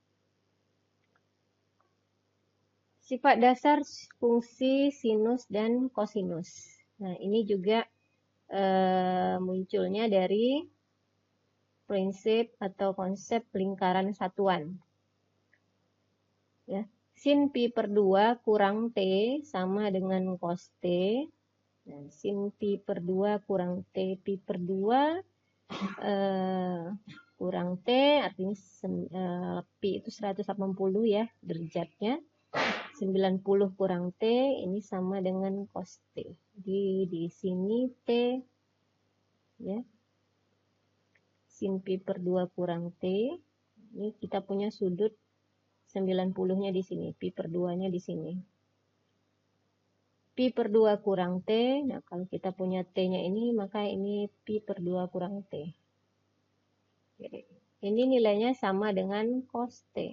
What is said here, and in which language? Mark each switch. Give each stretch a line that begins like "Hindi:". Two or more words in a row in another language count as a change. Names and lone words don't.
Indonesian: Sifat dasar fungsi sinus dan kosinus. Nah, ini juga munculnya dari prinsip atau konsep lingkaran satuan. Ya, sin pi per 2 kurang T sama dengan cos T. Nah, sin pi per 2 kurang T pi per 2 kurang T artinya pi itu 180 ya derajatnya. 90 kurang T ini sama dengan cos T. Jadi di sini T ya. Sin pi per 2 kurang T. Ini kita punya sudut 90-nya di sini, pi per 2-nya di sini. Pi per 2 kurang T. Nah, kalau kita punya T-nya ini, maka ini pi per 2 kurang T. Jadi, ini nilainya sama dengan cos T.